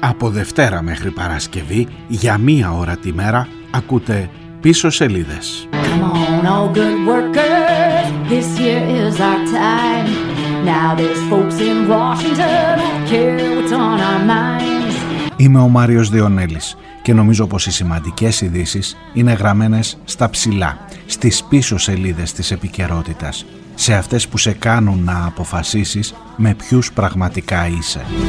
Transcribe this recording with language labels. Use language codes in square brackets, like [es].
[el] Δευτέρα μέχρι Παρασκευή, για μία ώρα τη μέρα, ακούτε πίσω σελίδες. [en] Come on, all good workers, This here is our time. Now there's folks in Washington who care what's on our minds. [el] Είμαι ο Μάριος Διονέλης και νομίζω πως οι σημαντικές ειδήσεις είναι γραμμένες στα ψηλά, στις πίσω σελίδες της επικαιρότητας, σε αυτές που σε κάνουν να αποφασίσεις με ποιους πραγματικά είσαι.